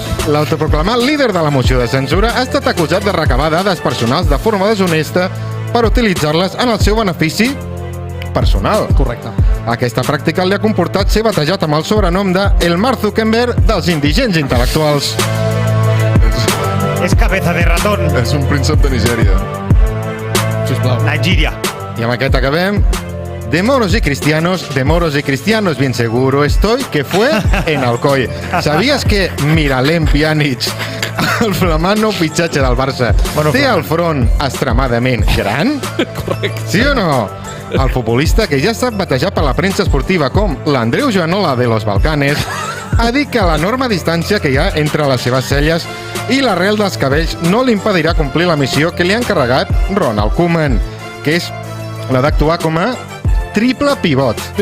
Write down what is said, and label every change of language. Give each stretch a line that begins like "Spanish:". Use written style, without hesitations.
Catalan: L'autoproclamat líder de la moció de censura ha estat acusat de recabar dades personals de forma deshonesta per utilitzar-les en el seu benefici personal. Correcte. Aquesta pràctica li ha comportat ser batejat amb el sobrenom de el Mark Zuckerberg dels indigents intel·lectuals.
Spanish: És cabeza de ratón.
Catalan: És un príncep de Nigèria. Sisplau. Nigeria. I amb aquest acabem.
Spanish: De moros y cristianos bien seguro estoy que fue en Alcoi.
Catalan: ¿Sabías que Miralem Pjanic, el flamant nou fitxatge del Barça, té el front extremadament gran? Correcte. Sí o no? El futbolista, que ja ha estat batejat per la premsa esportiva com l'Andreu Joanola
Spanish: de los Balcanes,
Catalan: ha dit que l'enorme distància que hi ha entre les seves celles i l'arrel dels cabells no li impedirà complir la missió que li ha encarregat Ronald Koeman, que és la d'actuar com a triple pivot.